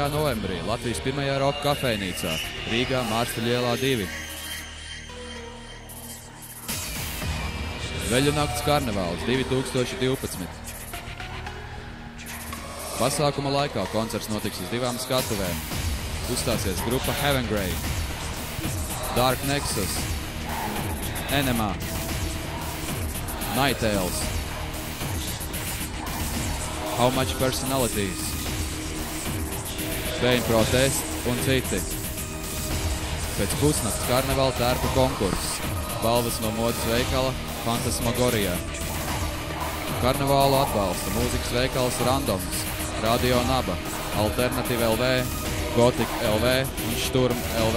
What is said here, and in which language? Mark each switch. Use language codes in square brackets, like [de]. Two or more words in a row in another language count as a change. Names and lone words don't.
[lv] novembrī Latvijas pirmajā roka kafejnīcā Rīgā Mārsta ielā 2. Veļu nakts karnevāls 2012. Pasākuma laikā koncerts notiks uz 2 skatuvēm. Uzstāsies grupa Heaven Grey, Dark Nexus, Enema, Night Ales, How Much Personalities, Pain Protest un citi. Pēc pusnakts karnevāla tērpu konkurss. Balvas no modes veikala Fantasmagorijā. Karnevālu atbalsta mūzikas veikals Randoms, Radio Naba, Alternative LV, Gothic LV un Sturm LV.